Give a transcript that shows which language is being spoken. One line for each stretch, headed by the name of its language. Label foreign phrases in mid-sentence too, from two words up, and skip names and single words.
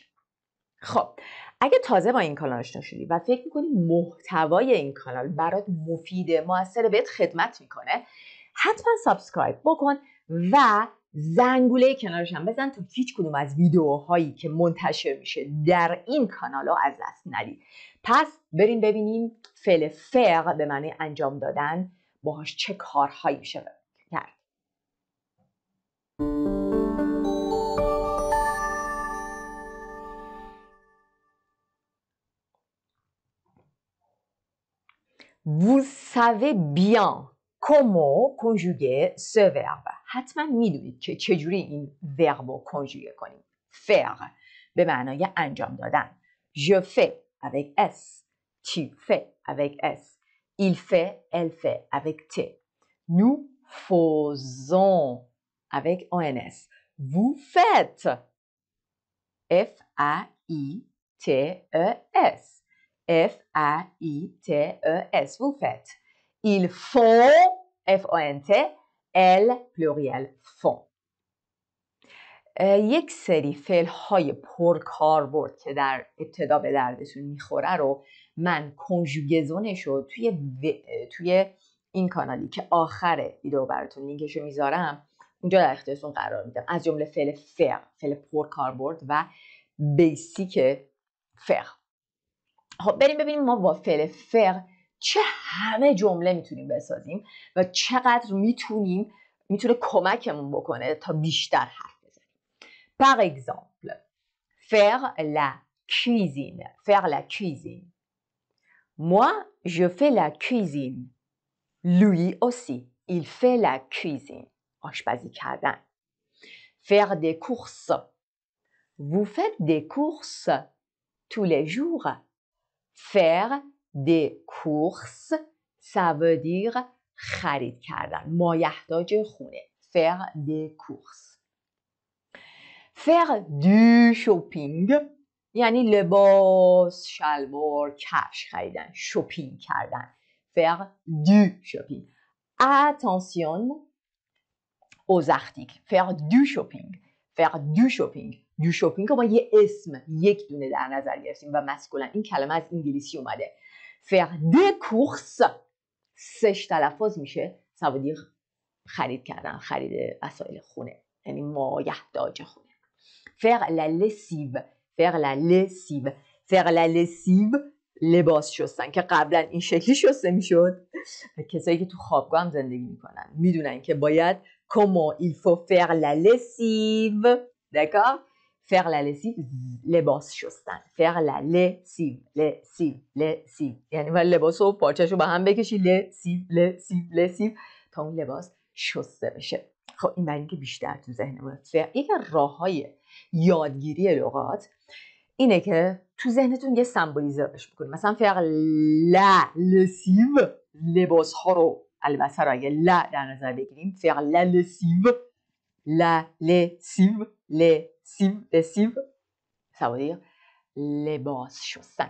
Persian: خب اگه تازه با این کانال آشنا شدی و فکر میکنی محتوای این کانال برات مفیده، موثر، بهت خدمت میکنه، حتما سابسکرایب بکن و زنگوله کنارش هم بزن تا هیچ کدوم از ویدیوهایی که منتشر میشه در این کانال ها از دست ندی. پس بریم ببینیم فعل فعل به معنی انجام دادن باهاش چه کارهایی میشه کرد.
French: Vous savez bien comment conjuguer ce verbe.
Persian: حتما میدونید که چجوری این verbe رو conjuguer کنیم. faire به معنای انجام دادن.
French: Je fais avec S. Tu fais avec S. Il fait, elle fait avec T. Nous faisons avec ONS. Vous faites. F-A-I-T-E-S. F-A-I-T-E-S. Vous faites. Ils font. F-O-N-T. Elles, pluriel, font.
Persian: یک سری فعل های پرکاربرد که در ابتدا به دردتون میخوره رو من کنژوگزونش رو توی این کانالی که آخر ویدیو براتون لینکش رو میذارم اونجا در اختیارتون قرار میدم، از جمله فعل فعل پرکاربرد و بیسیک فعل. خب بریم ببینیم ما با فعل فعل چه همه جمله میتونیم بسازیم و چقدر میتونه کمکمون بکنه تا بیشتر حرف بزنیم.
French: Par exemple, faire la cuisine. Faire la cuisine. Moi, je fais la cuisine. Lui aussi, il fait la cuisine.
Persian: آشپزی کردن.
French: Faire des courses. Vous faites des courses tous les jours. Faire des courses, ça veut dire
Persian: خرید کردن. مایحتاج خونه.
French: Faire des courses. Faire du shopping یعنی لباس، شلوار، کفش خریدن.
Persian: شوپینگ کردن.
French: Faire du shopping. Attention aux articles. Faire du shopping. Faire du shopping.
Persian: Du shopping که ما یه اسم یک دونه در نظر گرفتیم و مسکولن. این کلمه از انگلیسی اومده.
French: Faire des courses
Persian: سش تلفظ میشه.
French: Ça veut dire
Persian: خرید کردن، خرید وسایل خونه، یعنی مایحتاج خونه.
French: Faire la lessive. Faire la lessive. Faire la lessive
Persian: لباس شستن که قبلا این شکلی شسته میشد. کسایی که تو خوابگاه هم زندگی میکنن میدونن که باید
French: comment il faut faire la lessive. D'accord? Faire la lessive
Persian: لباس شستن.
French: Faire la lessive. lessive. lessive
Persian: یعنی باید لباس و پارچه‌شو با هم بکشی
French: lessive lessive lessive
Persian: تا اون لباس شسته بشه. خب این برای اینکه بیشتر تو ذهنمون یکی از راه‌های یادگیری لغات اینه که تو ذهنتون یه سمبولیزهش بکنید. مثلا
French: faire la lessive
Persian: لباس ها رو البته رو اگه لا در نظر بگیریم
French: faire la lessive la lessive lessive lessive ça veut dire
Persian: لباس شستن.